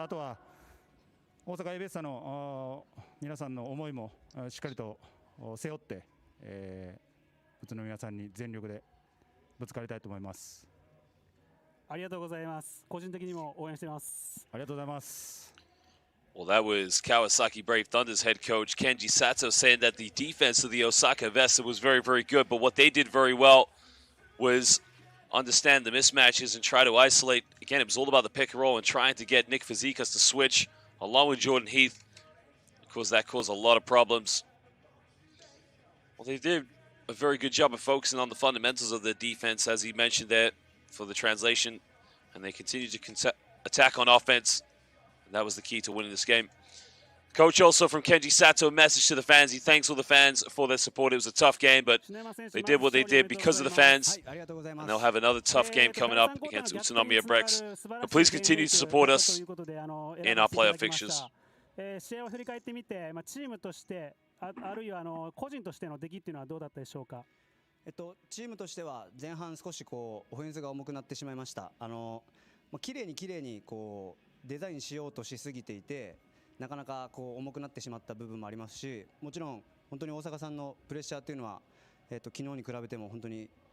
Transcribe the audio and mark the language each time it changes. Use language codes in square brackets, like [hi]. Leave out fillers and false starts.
[ja] あとは大阪エベッサの皆さんの思いもしっかりと背負って、宇都宮さんに全力でぶつかりたいと思います。ありがとうございます。個人的にも応援しています。ありがとうございます。 [en] Well, that was Kawasaki Brave Thunder's head coach Kenji Sato saying that the defense of the Osaka Evessa was very, very good, but what they did very well was understand the mismatches and try to isolate. Again, it was all about the pick and roll and trying to get Nick Fazekas to switch along with Jordan Heath. Of course, that caused a lot of problems. Well, they did a very good job of focusing on the fundamentals of the defense, as he mentioned there for the translation, and they continued to attack on offense, and that was the key to winning this game. Coach, also from Kenji Sato, a message to the fans. He thanks all the fans for their support. It was a tough game, but they did what they did because of the fans, and they'll have another tough game coming up against Utsunomiya Brex. But please continue to support us in our playoff fixtures. [ja] 試合を振り返ってみて、チームとしてあるいは個人としての出来っていうのはどうだったでしょうか。チームとしては前半少しオフェンスが重くなってしまいました。綺麗にデザインしようとしすぎていて、なかなか重くなってしまった部分もありますし、もちろん本当に大阪さんのプレッシャーというのは、昨日に比べても本当に